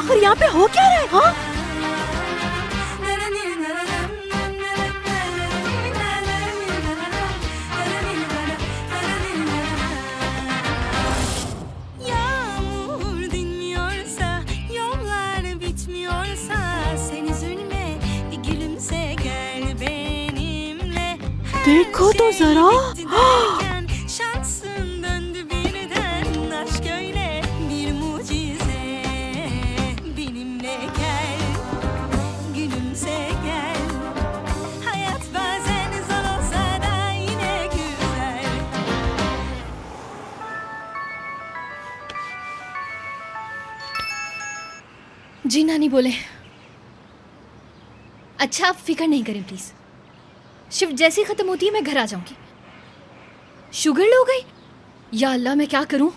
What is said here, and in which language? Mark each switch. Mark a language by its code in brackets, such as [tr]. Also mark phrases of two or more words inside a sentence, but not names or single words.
[hi] यहाँ पे हो क्या रहा है? हाँ? [tr] Yağmur dinmiyorsa, yollar bitmiyorsa, sen üzülme, bir gülümse gel benimle. [hi] देखो तो जरा। [tr] Bitti derken şansın döndü birden, aşk öyle bir mucize. Benimle gel, gülümse gel. Hayat bazen zor olsa da yine güzel. [hi] जी नानी बोले। अच्छा आप फिक्र नहीं करें प्लीज, शिफ्ट जैसी खत्म होती है मैं घर आ जाऊंगी। शुगर लो गई? [ar] يا الله [hi] मैं क्या करूं?